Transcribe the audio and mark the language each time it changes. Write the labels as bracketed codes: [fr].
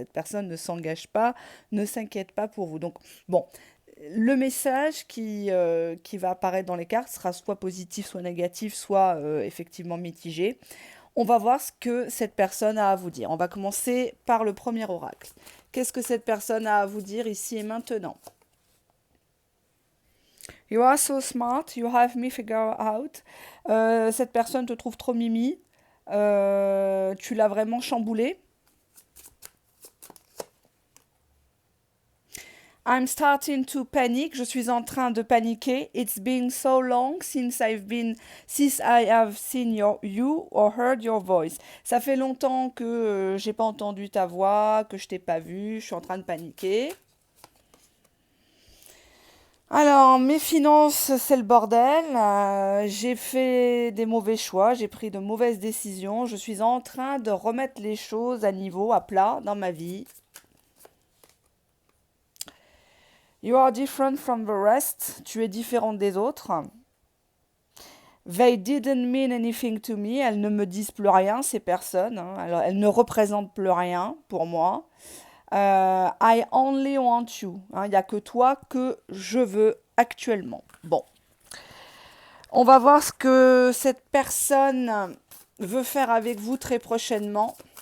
[fr] Cette personne ne s'engage pas, ne s'inquiète pas pour vous. Donc, bon, le message qui va apparaître dans les cartes sera soit positif, soit négatif, soit effectivement mitigé. On va voir ce que cette personne a à vous dire. On va commencer par le premier oracle. Qu'est-ce que cette personne a à vous dire ici et maintenant? [en] You are so smart, you have me figure out. [fr] Cette personne te trouve trop mimi. Tu l'as vraiment chamboulé. [en] I'm starting to panic. [fr] Je suis en train de paniquer. [en] It's been so long since I have seen you or heard your voice. [fr] Ça fait longtemps que j'ai pas entendu ta voix, que je t'ai pas vu. Je suis en train de paniquer. Alors, mes finances, c'est le bordel. J'ai fait des mauvais choix, j'ai pris de mauvaises décisions. Je suis en train de remettre les choses à niveau, à plat dans ma vie. [en] You are different from the rest. [fr] Tu es différente des autres. [en] They didn't mean anything to me. [fr] Elles ne me disent plus rien, ces personnes, hein. Alors, elles ne représentent plus rien pour moi. [en] I only want you, [fr] hein. Il n'y a que toi que je veux actuellement. Bon. On va voir ce que cette personne veut faire avec vous très prochainement.